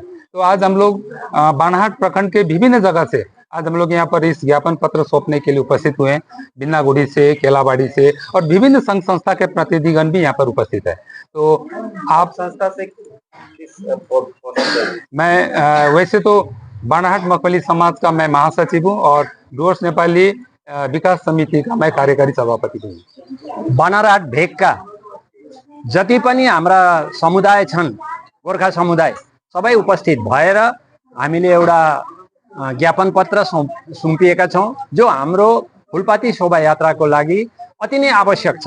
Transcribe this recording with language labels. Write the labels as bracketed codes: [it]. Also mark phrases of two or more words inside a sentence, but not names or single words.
[hi] तो आज हम लोग बानाहाट प्रखंड के विभिन्न जगह से आज हम लोग यहाँ पर इस ज्ञापन पत्र सौंपने के लिए उपस्थित हुए हैं। बिन्नागुड़ी से, केलाबाड़ी से और विभिन्न संघ संस्था के प्रतिनिधिगण भी यहाँ पर उपस्थित है। तो आप संस्था से मैं वैसे तो बानाहाट मकवाली समाज का मैं महासचिव हूँ और डुवर्स नेपाली विकास समिति का मैं कार्यकारी सभापति हूँ। [ne] बानाहाट भेगका जति पनि हाम्रा समुदाय छन्, गोर्खा समुदाय सबै उपस्थित भएर हामीले एउटा ज्ञापन पत्र सुम्पिएका छौँ, जो हाम्रो फुलपाती शोभा यात्राको लागि अति नै आवश्यक छ।